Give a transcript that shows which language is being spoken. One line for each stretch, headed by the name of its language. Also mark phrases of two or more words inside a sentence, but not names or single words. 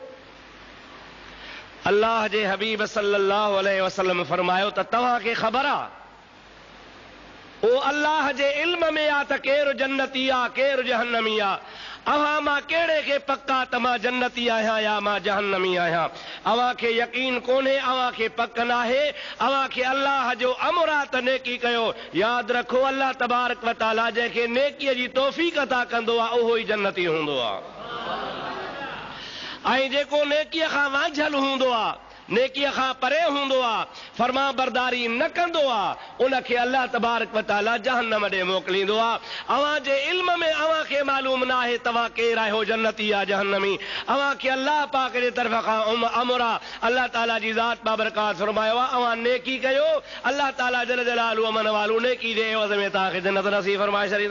Sindhi: अल्लाह जे हबीब
Arabic: صلى الله عليه وسلم
Sindhi: फरमायो त तव्हांखे ख़बर आहे, ओ अल्लाह जे इल्म में आहे त केरु जन्नती आहे केरु जहन्नमी आहे। अवां मां कहिड़े खे पक्का त मां जन्नती आहियां या मां जहन्नमी आहियां? अवां खे यकीन कोन्हे, अवां खे पक नाहे, अवां खे अल्लाह जो अमर आहे त नेकी कयो। यादि रखो,
Arabic: الله تبارك وتعالى
Sindhi: जंहिंखे नेकीअ जी तौफ़ीक़ अता कंदो आहे उहो ई जन्नती हूंदो आहे, ऐं जेको नेकीअ खां वांझल हूंदो आहे, नेकीअ खां परे हूंदो आहे, फर्मा बरदारी न कंदो आहे, उनखे
Arabic: الله تبارك وتعالى
Sindhi: जहन्नम ॾे मोकिलींदो आहे। अवां जे इल्म में अवां खे मालूम नाहे तव्हां केरु आहियो, जन्नती या जहन्नमी। अवां खे अल्लाह पाक जे तरफ़ खां अमर आहे, अल्लाह ताला जी ज़ात बाबरकात फरमायो आहे अवां नेकी कयो, अल्लाह ताला
Arabic: جل جلاله عم نواله
Sindhi: नेकी जे एवज़ में तव्हांखे जन्नत नसीब फरमाए छॾींदो।